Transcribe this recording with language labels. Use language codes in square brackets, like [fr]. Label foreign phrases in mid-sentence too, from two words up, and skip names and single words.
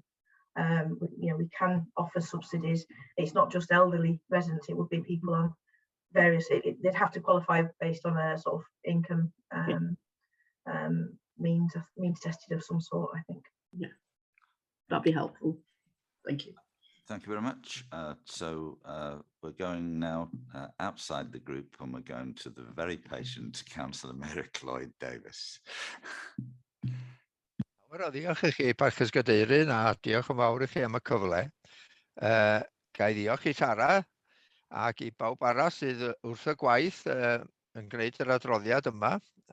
[en] You know, we can offer subsidies. It's not just elderly residents, it would be people on various, they'd have to qualify based on a sort of income means tested of some sort, I think. Yeah, that'd be helpful. Thank you. Thank you very much. So we're going now outside the group, and we're going to the very patient Councillor Mary Cloyd Davis. [cy] Wel, diolch i chi, Parchus Gadeirydd, a diolch yn fawr i chi am y cyfle. Gai ddiolch i Tara ac i bawb arall sydd wrth y gwaith yn gwneud yr adroddiad yma.